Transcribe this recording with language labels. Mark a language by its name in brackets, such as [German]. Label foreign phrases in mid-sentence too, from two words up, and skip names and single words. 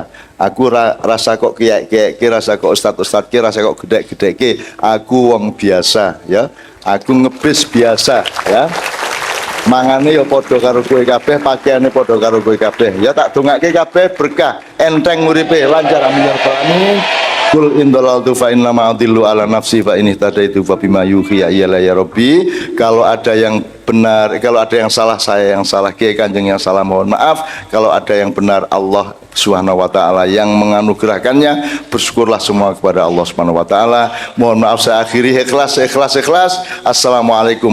[Javanese] Aku rasa kok kiai-kiai, rasa kok ustad-ustad, rasa kok gedek-gedeke. Aku wong biasa ya. Aku ngebis biasa ya. Mangane ya padha karo kowe kabeh, pakaiane padha karo kowe kabeh. Ya tak dongake kabeh berkah, enteng uripe, lancar [Arabic] آمين يا رب العالمين. قل إن ضللت فإنما أضل على نفسي فإن اهتديت فبما يوحي إلي يا ربي. [Indonesian] Kalau ada yang benar, kalau ada yang salah saya yang salah, Kiai Kanjeng yang salah mohon maaf. Kalau ada yang benar [Arabic] الله سبحانه وتعالى [Indonesian] yang menganugerahkannya, bersyukurlah semua kepada [Arabic] الله سبحانه وتعالى. [Indonesian] Mohon maaf saya akhiri, ikhlas.